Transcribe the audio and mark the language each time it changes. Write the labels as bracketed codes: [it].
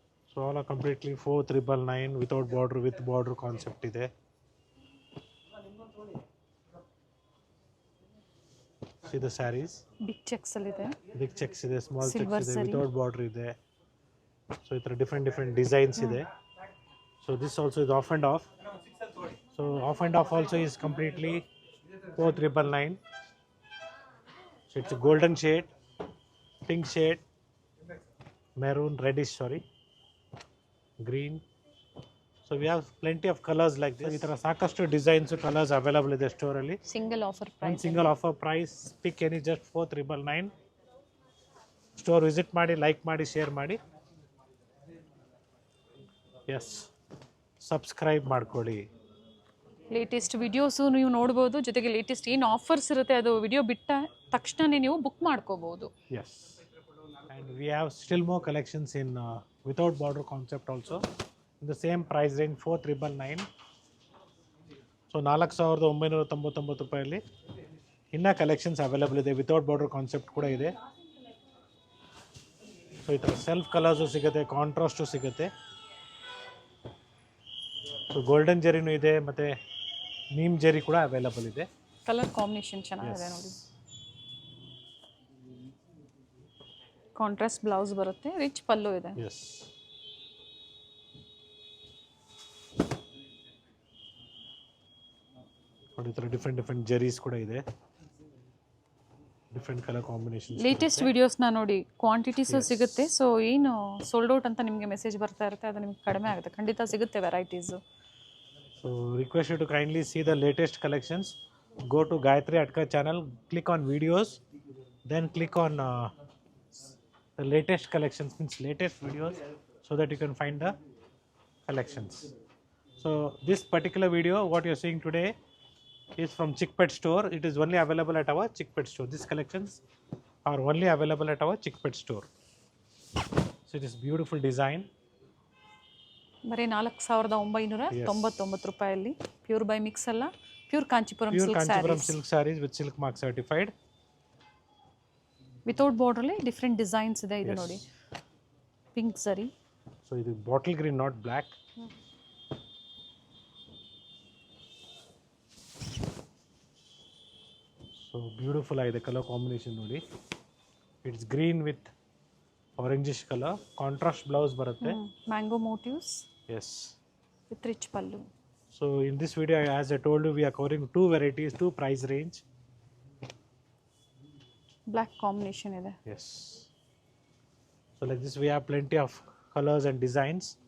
[en] So all are completely 4999 without border, with border concept ಇದೆ. See the sarees. [kn] Big cheques ಅಲ್ಲಿ ಇದೆ. [en] Big checks ಇದೆ, small Silver checks ಇದೆ, saree. without border ಇದೆ. [kn] So ಈ ಥರ different designs ಇದೆ. [en] So this also is off and off. So off and off also is completely 4999. So it's a golden shade, pink shade, maroon, reddish, sorry, green. So we have plenty of colors like this. [kn] ಈ ಥರ ಸಾಕಷ್ಟು designs, colours available ಇದೆ ಸ್ಟೋರಲ್ಲಿ. Single offer ಒಂದು price. Single offer price. [en] Pick any, just 4999. [kn] Store visit ಮಾಡಿ, like ಮಾಡಿ, share ಮಾಡಿ. S, subscribe ಮಾಡ್ಕೊಳ್ಳಿ. Latest videos ನೀವು ನೋಡ್ಬೋದು, ಜೊತೆಗೆ ಲೇಟೆಸ್ಟ್ ಏನು ಆಫರ್ಸ್ ಇರುತ್ತೆ ಅದು ವಿಡಿಯೋ ಬಿಟ್ಟ ತಕ್ಷಣನೇ ನೀವು ಬುಕ್ ಮಾಡ್ಕೋಬಹುದು. [en] Yes, and we have still more collections in without border concept also in the same price range 4999. [kn] So 4999 ರೂಪಾಯಲ್ಲಿ ಇನ್ನೂ ಕಲೆಕ್ಷನ್ಸ್ ಅವೈಲಬಲ್ ಇದೆ. ವಿತೌಟ್ ಬಾರ್ಡರ್ ಕಾನ್ಸೆಪ್ಟ್ ಕೂಡ ಇದೆ. ಸೊ ಈ ಥರ ಸೆಲ್ಫ್ ಕಲರ್ಸು ಸಿಗುತ್ತೆ, ಕಾಂಟ್ರಾಸ್ಟು ಸಿಗುತ್ತೆ. ಸೊ ಗೋಲ್ಡನ್ ಜರಿನೂ ಇದೆ, ಮತ್ತು ನೀಮ್ ಜರಿ ಕೂಡ ಅವೈಲಬಲ್ ಇದೆ. ಕಲರ್ ಕಾಂಬಿನೇಷನ್ ಚೆನ್ನಾಗಿದೆ ನೋಡಿ. ಕಾಂಟ್ರಾಸ್ಟ್ ಬ್ಲೌಸ್ ಬರುತ್ತೆ, ರಿಚ್ ಪಲ್ಲು ಇದೆ. ಎಸ್, ನೋಡಿ ಈ ಥರ ಡಿಫ್ರೆಂಟ್ ಜರೀಸ್ ಕೂಡ ಇದೆ, ಡಿಫ್ರೆಂಟ್ ಕಲರ್ ಕಾಂಬಿನೇಷನ್. ಲೇಟೆಸ್ಟ್ ವಿಡಿಯೋಸ್ನ ನೋಡಿ, ಕ್ವಾಂಟಿಟೀಸು ಸಿಗುತ್ತೆ. ಸೊ ಏನು ಸೋಲ್ಡ್ ಔಟ್ ಅಂತ ನಿಮಗೆ ಮೆಸೇಜ್ ಬರ್ತಾ ಇರುತ್ತೆ, ಅದು ನಿಮ್ಗೆ ಕಡಿಮೆ ಆಗುತ್ತೆ. ಖಂಡಿತ ಸಿಗುತ್ತೆ varieties. [en] So request you to kindly see the latest collections. Go to Gayatri Atka channel, click on videos, then click on the latest collections, means latest videos, so that you can find the collections. So So this particular video, what you're seeing today, is from Chickpet store. It is only available at our Chickpet store. These collections are only available at our Chickpet store. So it is beautiful design. [kn] ಬರೀ 4,999 ರೂಪಾಯಲ್ಲಿ pure by mix ಅಲ್ಲ, pure Kanchipuram [en] Pure silk Kanchipuram sarees silk sarees with silk mark certified. [kn] Without ಬಾರ್ಡ್ರಲ್ಲಿ different designs ಇದೆ. ಇದು [en] Yes. [kn] ನೋಡಿ pink ಸರಿ, [en] So it is bottle green, not black. [kn] So beautiful ಆಗಿದೆ colour combination ನೋಡಿ. [en] it's green with orangish colour, [kn] contrast blouse ಬರುತ್ತೆ. Mango motives S. With rich pallu. [en] So in this video, as I told you, we are covering two varieties, two price range. [kn] Black combination ಇದೆ. [en] Yes. So like this, we have plenty of colors and designs.